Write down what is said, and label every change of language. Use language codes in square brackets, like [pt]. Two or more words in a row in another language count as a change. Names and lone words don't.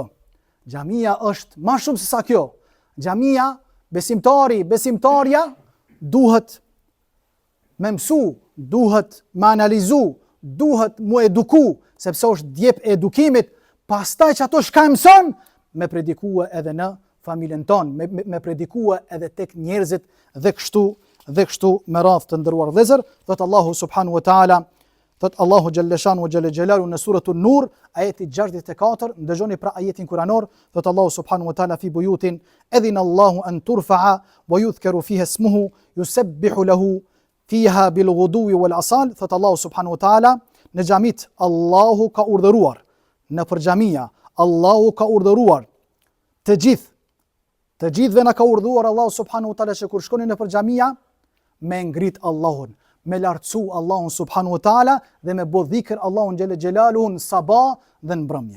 [sq] Xhamia është më shumë se sa kjo. Xhamia, besimtarja duhet me mësu, duhet me analizu, duhet mu eduku, sepse është djep e edukimit, pastaj që ato shka mëson, me predikua edhe në familjen tonë, me predikua edhe tek njerëzit dhe kështu me radhë të ndëruar vëllezër. Thot Allahu [ar] سبحانه وتعالى, [sq] thot Allahu [ar] جل شأنه وجل جلاله [sq] në suratul Nur, ajeti 64, ndëgjoni pra ajetin kuranor, thot Allahu [ar] سبحانه وتعالى في بيوت أذن الله أن ترفع ويذكر فيها اسمه يسبح له فيها بالغدو والآصال. [sq] Thot Allahu [ar] سبحانه وتعالى, [sq] në xhamit Allahu ka urdhëruar, në për xhamia Allahu ka urdhëruar të gjithëve na ka urdhëruar Allahu [ar] سبحانه وتعالى [sq] që kur shkoni në për xhamia me ngrit Allahun, me lartësu Allahun subhanahu wa taala dhe me bë dhikr Allahun [ar] جل جلاله [sq] në sabah dhe në mbrëmje.